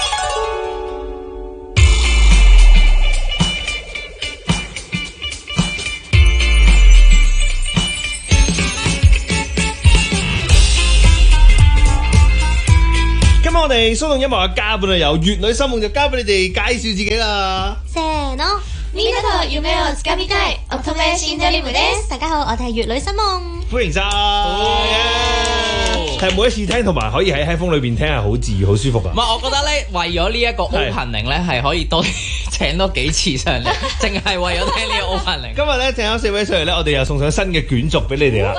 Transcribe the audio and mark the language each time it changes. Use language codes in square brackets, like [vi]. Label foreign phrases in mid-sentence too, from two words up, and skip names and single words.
[yue] 我哋蘇動音樂嘅嘉賓有粵女新夢，就交俾你哋介紹自己啦。 [ja] せーの、みんなと夢をつかみたい、乙女シンデレムです。 [yue] 大家好，我哋係粵女新夢。歡迎晒，係每一次聽同埋可以喺 headphone 裏邊聽係好治愈、好舒服噶。唔係，我覺得咧，為咗呢一個 opening 咧，係可以多請多幾次上嚟，淨係為咗聽呢個 opening。今日咧請咗4位上嚟咧，我哋又送上新嘅卷軸俾你哋啦。